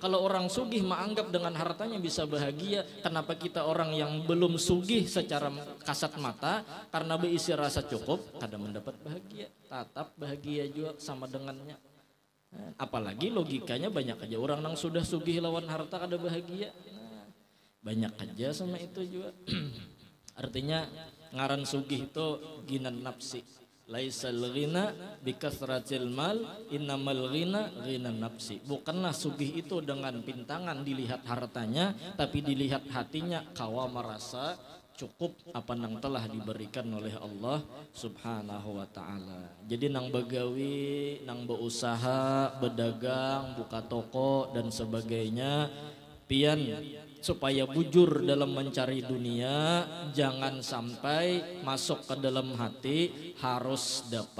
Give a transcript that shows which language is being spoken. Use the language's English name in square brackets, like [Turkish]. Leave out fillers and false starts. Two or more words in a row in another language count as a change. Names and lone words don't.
[Banjar] Kalau orang sugih menganggap dengan hartanya bisa bahagia, kenapa kita orang yang belum sugih secara kasat mata karena berisi rasa cukup kada mendapat bahagia, tetap bahagia juga sama dengannya. Apalagi logikanya banyak aja orang yang sudah sugih lawan harta kada bahagia. Banyak aja sama itu juga. Artinya ngaran sugih itu [Arabic] غنى النفس. ليس الغنى بكثرة المال إنما الغنى غنى النفس. [Banjar] Bukanlah sugih itu dengan pintangan dilihat hartanya, tapi dilihat hatinya kawa merasa cukup apa nang telah diberikan oleh Allah [Arabic] سبحانه وتعالى. [Banjar] Jadi nang begawi, nang berusaha, berdagang, buka toko dan sebagainya, pian supaya bujur dalam mencari dunia, jangan sampai masuk ke dalam hati harus dapat.